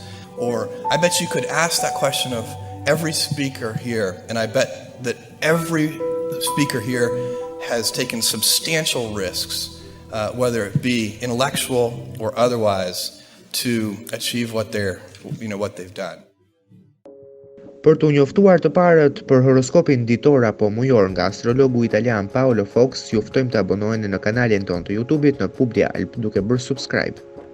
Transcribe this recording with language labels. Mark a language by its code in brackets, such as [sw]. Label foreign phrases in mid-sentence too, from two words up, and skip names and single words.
[en] Or I bet you could ask that question of every speaker here, and I bet that every speaker here has taken substantial risks, whether it be intellectual or otherwise, to achieve what they've done. [sq] Për t'u njoftuar të parët për horoskopin ditor apo mujor nga astrologu italian Foles, ju ftojmë të abonoheni në kanalin tonë të YouTube-it në Publi Alp duke bërë subscribe.